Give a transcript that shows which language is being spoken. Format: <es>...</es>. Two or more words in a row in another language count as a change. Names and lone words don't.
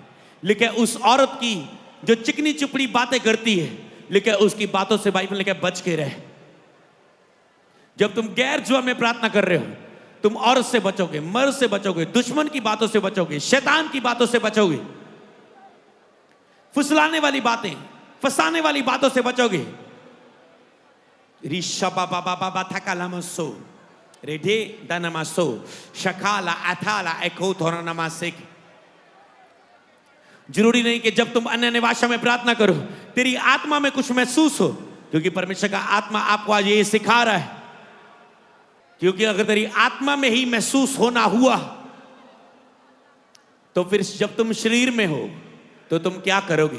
<hi>लेकिन उस औरत की जो चिकनी चुपड़ी बातें करती है, लेकिन उसकी बातों से बाइबल ने कहा बच के रहे। जब तुम गैर जुआ में प्रार्थना कर रहे हो, तुम औरत से बचोगे, मर्द से बचोगे, दुश्मन की बातों से बचोगे, शैतान की बातों से बचोगे, फुसलाने वाली बातें, फंसाने वाली बातों से बचोगे। रिशबा बाबा बाबा थकालामसो रेडे दनमासो शकाला अथाला एको थोरा नमासिक। जरूरी नहीं कि जब तुम अन्य भाषा में प्रार्थना करो तेरी आत्मा में कुछ महसूस हो, क्योंकि परमेश्वर का आत्मा आपको आज ये सिखा रहा है। क्योंकि अगर तेरी आत्मा में ही महसूस होना हुआ तो फिर जब तुम शरीर में हो तो तुम क्या करोगे।</hi>